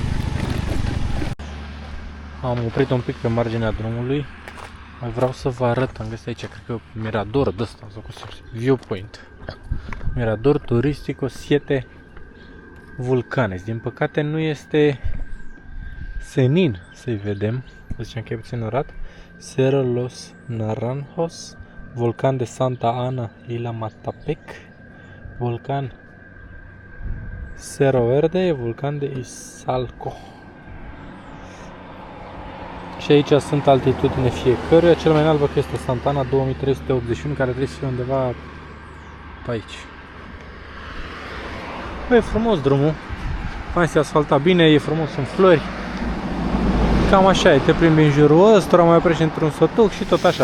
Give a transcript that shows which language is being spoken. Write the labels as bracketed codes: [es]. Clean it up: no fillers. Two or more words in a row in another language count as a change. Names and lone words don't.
[ro] Am oprit un pic pe marginea drumului. Mai vreau să vă arăt, am găsit aici, cred că mirador de ăsta, sau cum se numește, viewpoint. Mirador Turístico 7 Vulcanes. Din păcate nu este senin să-i vedem. Ziceam că e puțin orat. Cerro Los Naranjos, Volcan de Santa Ana y la Matapec, Volcan Cerro Verde, Volcan de Izalco. Și aici sunt altitudine fiecăruia. Cel mai înalt văd că este Santa Ana 2381, care trebuie să fie undeva pe aici. Bă, e frumos drumul. Fain, se asfalta bine, e frumos în flori. Cam așa e, te plimbi în jurul ăsta, mai oprești într-un sătuc și tot așa.